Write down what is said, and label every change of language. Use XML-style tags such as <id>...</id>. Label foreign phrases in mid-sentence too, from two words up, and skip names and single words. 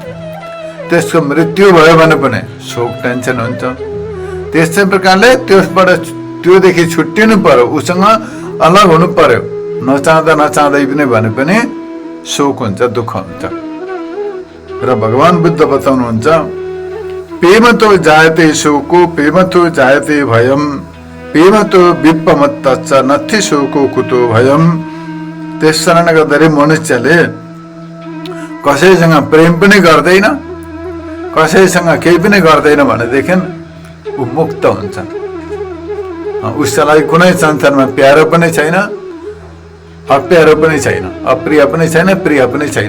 <ne>त्यसको मृत्यु भयो भने पनि शोक टेन्सन हुन्छ। त्यस्तै प्रकारले त्यसबाट, त्योदेखि छुट्टिनु पर्यो, उसँग अलग हुनु पर्यो, नचाहँदा नचाहँदै पनि भने शोक हुन्छ, दुःख हुन्छ। र भगवान बुद्ध बताउनुहुन्छ,</ne> <pi>प्रेमतो जायते शोको, प्रेमतो जायते भयम, प्रेमतो विप्पमत्तच्च नथि शोको कुतो भयम।</pi> <ne>त्यस कारणले गर्दाखेरि मनुष्यले कसैसँग प्रेम पनि गर्दैन, कसैसँग केही पनि गर्दैन भनेदेखि ऊ मुक्त हुन्छ। उसका लागि कुनै संसारमा प्यारो पनि छैन, अप्यारो पनि छैन, अप्रिय पनि छैन, प्रिय पनि छैन।</ne>